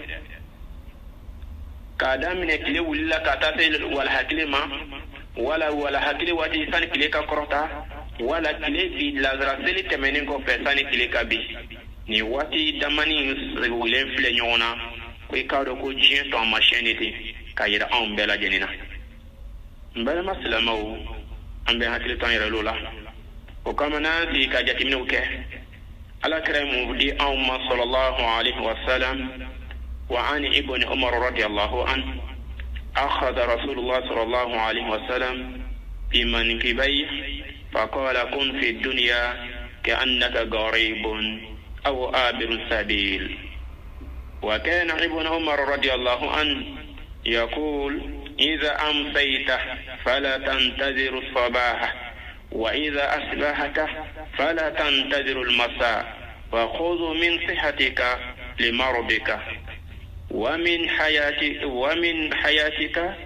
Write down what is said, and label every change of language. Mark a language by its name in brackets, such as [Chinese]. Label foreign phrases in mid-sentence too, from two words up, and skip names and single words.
[Bambara] k'a daminɛ kile wulila ka taa se wala hakili ma wala hakili waati sani kile ka kɔrɔta wala kile bi lazara seli tɛmɛnen kɔfɛ sani kile ka bi ni waati damani wulen filɛ ɲɔgɔn na ko i k'a dɔn ko diɲɛ taamasiyɛn de ten ka yira anw bɛɛ lajɛlen na n balima silamɛw an bɛ hakili to an yɛrɛ l'o la o kama n'an sigi ka jateminɛw kɛ alakira ye mun di anw ma [Arabic] صلى الله عليه وسلم وعن ابن عمر رضي الله عنه أخذ رسول الله صلى الله عليه وسلم في منكبيه فقال كن في الدنيا كأنك غريب أو آبر سبيل وكان ابن عمر رضي الله عنه يقول إذا أمسيت فلا تنتظر الصباح وإذا أصبحت فلا تنتظر المساء وخذ من صحتك لمرضك ومن حياتك